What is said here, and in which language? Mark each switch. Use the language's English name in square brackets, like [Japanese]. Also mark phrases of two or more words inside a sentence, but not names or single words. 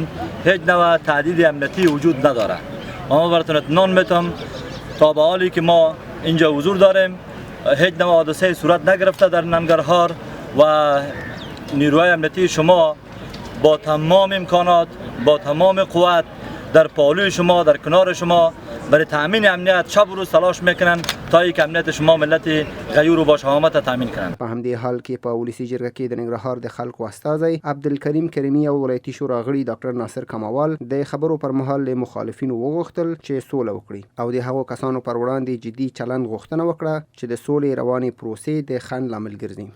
[Persian] هیچ نوع تهدید امنیتی وجود نداره. ما براتون اطمینان میتم تا به حالی که ما اینجا حضور داریم هیچ نوع حادثه صورت نگرفته در ننگرهار و نیروهای امنیتی شما با تمام امکانات، با تمام قوت در پالوی شما، در کنار شما برای تامین امنیت شب و روز تلاش میکنن تا یک امنیت شما ملت غیور و با شهامت تامین کنن. [Pashto] په همدې حال کې په ولسي جرګه کې د ننګرهار د خلکو استازی عبدالکریم کریمي او ولایتي شورا غړي ډاکټر ناصر کموال د خبرو پر مهال له مخالفینو وغوښتل چې سوله وکړي او د هغو کسانو پر وړاندې جدي چلند غوښتنه وکړه چې د سولې روانې پروسې د خنډ لامل ګرځي.